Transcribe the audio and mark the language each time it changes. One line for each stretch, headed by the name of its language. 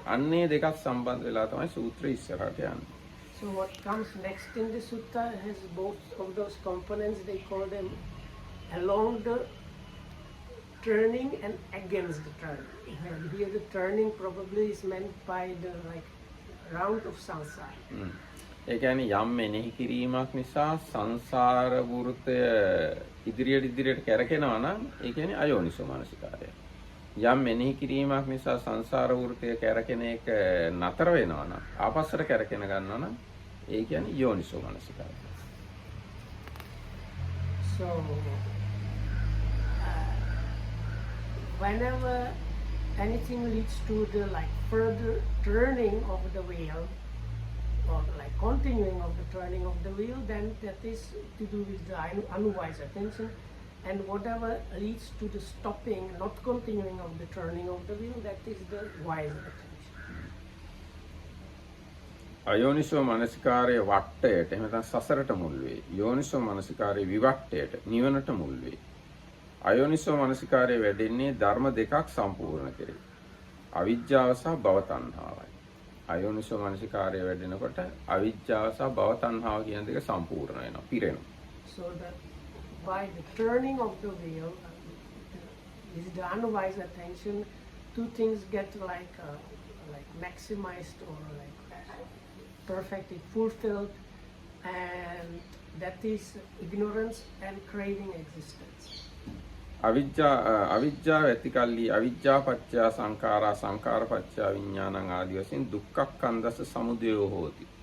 Sinhala: අන්නේ දෙකක් සම්බන්ධ වෙලා තමයි සූත්‍රය ඉස්සරහට යන්නේ.
English: So what comes next in the sutta has both of those components. They call them along the turning and against the turning. And here the turning probably is meant by the like round of samsara.
Sinhala: ඒ කියන්නේ යම් මෙනෙහි කිරීමක් නිසා සංසාර වෘතය ඉදිරියට කැරකෙනවා නම් ඒ කියන්නේ අයෝනිසෝ මනසිකාරය. යම් මෙනෙහි කිරීමක් නිසා සංසාර වෘතය කැරකෙන එක නතර වෙනවා නම් ආපස්සට කැරකෙන ගන්නවා නම් ඒ කියන්නේ යෝනිසෝ මනසිකාරය.
English: So whenever anything leads to the like further turning of the wheel, or like continuing of the turning of the wheel, then that is to do with the unwise attention. And whatever leads to the stopping, not continuing of the turning of the wheel, that is the wise attention.
Sinhala: අයෝනිසෝ මනසිකාරයේ වට්ටයට එහෙම නැත්නම් සසරට මුල් වේ. යෝනිසෝ මනසිකාරයේ විවට්ටයට නිවනට මුල් වේ. අයෝනිසෝ මනසිකාරයේ වැඩෙන්නේ ධර්ම දෙකක් සම්පූර්ණ කෙරේ. අවිජ්ජාව සහ භව තණ්හාවයි. අයෝනිසෝ මනසිකාරයේ වැඩෙනකොට අවිජ්ජාව සහ භව තණ්හාව කියන දෙක සම්පූර්ණ වෙනවා, පිරෙනවා.
English: So that by the turning of the wheel, with the unwise attention, two things get like maximized or like perfectly fulfilled, and that is ignorance and craving existence.
Sinhala: අවිජ්ජාව ඇති කල්ලි අවිජ්ජා පත්‍ය සංඛාරා සංඛාර පත්‍ය විඥානං ආදී වශයෙන් දුක්ඛස්කන්ධස සමුදයෝ හෝති.